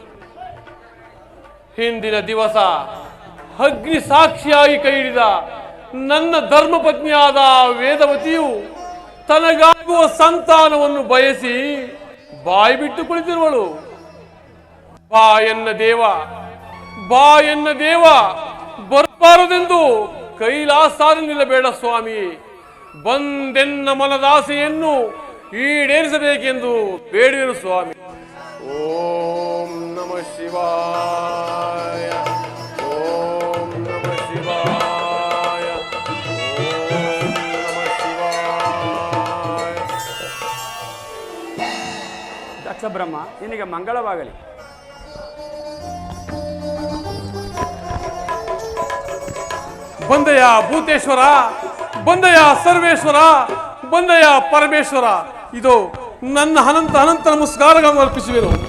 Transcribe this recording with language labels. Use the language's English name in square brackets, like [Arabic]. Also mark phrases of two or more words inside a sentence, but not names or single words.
[Kannada] ಹಿಂದಿನ ದಿವಸ ಅಗ್ನಿ ಸಾಕ್ಷಿಯಾಗಿ ಕೈ ಹಿಡಿದ ನನ್ನ ಧರ್ಮಪತ್ನಿಯಾದ ವೇದವತಿಯು ತನಗಾಗುವ ಸಂತಾನವನ್ನು ಬಯಸಿ ಬಾಯಿ ಬಿಟ್ಟು ಕುಳಿತಿರುವಳು. ಬಾ ಎನ್ನ ದೇವ ಬರಬಾರದೆಂದು ಕೈಲಾಸಾದ ನಿಲ್ಲಬೇಡ ಸ್ವಾಮಿ. ಬಂದೆನ್ನ ಮನದಾಸೆಯನ್ನು ಈಡೇರಿಸಬೇಕೆಂದು ಬೇಡುವೆನು ಸ್ವಾಮಿ. [Sanskrit] ಓಂ ನಮಃ ಶಿವಾಯ, ಓಂ ನಮಃ ಶಿವಾಯ, ಓಂ ನಮಃ ಶಿವಾಯ. [Kannada] ದಕ್ಷ ಬ್ರಹ್ಮ, ನಿನಗೆ ಮಂಗಳವಾಗಲಿ. ಬಂದಯ ಭೂತೇಶ್ವರ, ಬಂದಯ ಸರ್ವೇಶ್ವರ, ಬಂದಯ ಪರಮೇಶ್ವರ, ಇದು ನನ್ನ ಅನಂತ ಅನಂತ ನಮಸ್ಕಾರಗಳನ್ನು ಅರ್ಪಿಸುವೆನು.